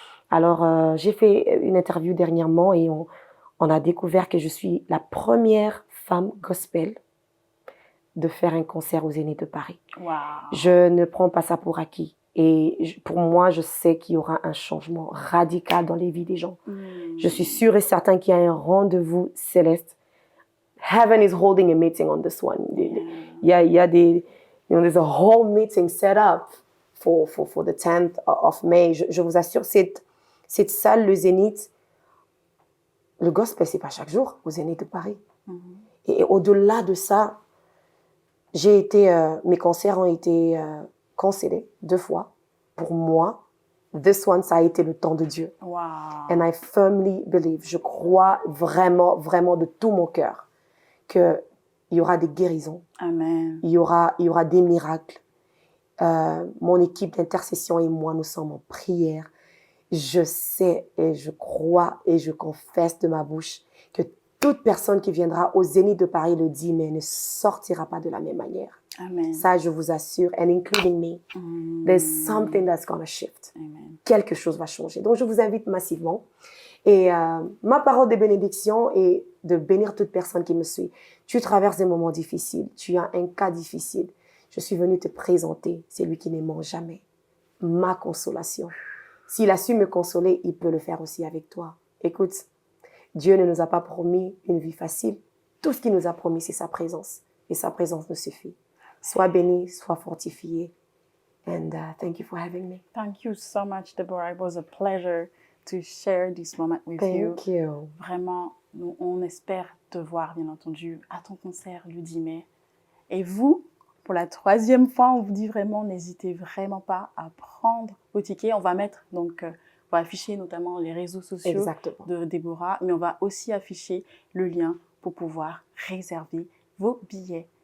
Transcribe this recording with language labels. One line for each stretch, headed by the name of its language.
French: Alors, j'ai fait une interview dernièrement et on a découvert que je suis la première femme gospel de faire un concert au Zénith de Paris. Wow. Je ne prends pas ça pour acquis. Et pour moi, je sais qu'il y aura un changement radical dans les vies des gens. Je suis sûre et certain qu'il y a un rendez-vous céleste.
English: Heaven is holding a meeting on this one.
French: Il y a des...
English: there's a whole meeting set up for the 10th of May.
French: Je vous assure, cette salle, le Zénith, le gospel, c'est pas chaque jour au Zénith de Paris. Et au-delà de ça, mes concerts ont été cancellés 2 fois. Pour moi,
English: this one,
French: ça a été le temps de Dieu. Wow.
English: And I firmly believe,
French: je crois vraiment, vraiment de tout mon cœur qu'il y aura des guérisons. Amen. Il y aura des miracles. Mon équipe d'intercession et moi, nous sommes en prière. Je sais et je crois et je confesse de ma bouche que toute personne qui viendra au Zénith de Paris le 10 mai ne sortira pas de la même manière. Amen. Ça, je vous assure,
English: and including me, there's something that's gonna shift. Amen.
French: Quelque chose va changer. Donc, je vous invite massivement. Et ma parole de bénédiction est de bénir toute personne qui me suit. Tu traverses des moments difficiles. Tu as un cas difficile. Je suis venue te présenter celui qui ne ment jamais. Ma consolation. S'il a su me consoler, il peut le faire aussi avec toi. Écoute, Dieu ne nous a pas promis une vie facile. Tout ce qu'il nous a promis, c'est sa présence. Et sa présence nous suffit. Sois béni, sois fortifié.
English: And thank you for having me. Thank you so much, Deborah. It was a pleasure to share this moment with you. Thank you.
French: Vraiment, on espère te voir, bien entendu, à ton concert le 10 mai. Et vous, pour la 3e fois, on vous dit vraiment, n'hésitez vraiment pas à prendre vos tickets. On va mettre, donc, on va afficher notamment les réseaux sociaux Exactement. de Deborah, mais on va aussi afficher le lien pour pouvoir réserver vos billets.